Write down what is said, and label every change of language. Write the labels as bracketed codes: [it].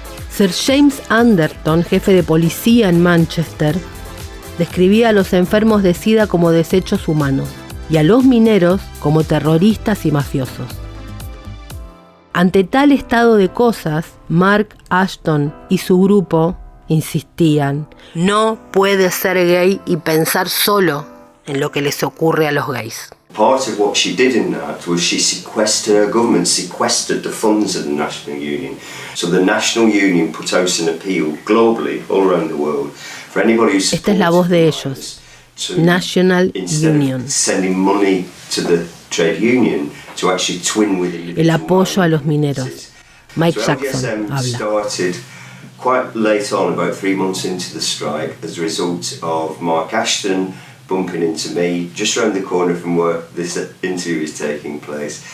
[es] Sir James Anderton, jefe de policía en Manchester, describía a los enfermos de SIDA como desechos humanos y a los mineros como terroristas y mafiosos. Ante tal estado de cosas, Mark Ashton y su grupo insistían: no puede ser gay y pensar solo en lo que les ocurre a los gays. [en] Part of what she did in that was she sequestered, her government sequestered the funds of the National Union. So the National Union put out an appeal globally, all around the world, for anybody who supports. [es] Esta es la voz de ellos, National Union. [en] Sending money to the trade union to actually twin with [es] el apoyo a los mineros. Mike Jackson habla. [en] Started quite late on, about 3 months into the strike, as a result of Mark Ashton bumping into me just around the corner from where this interview is taking place.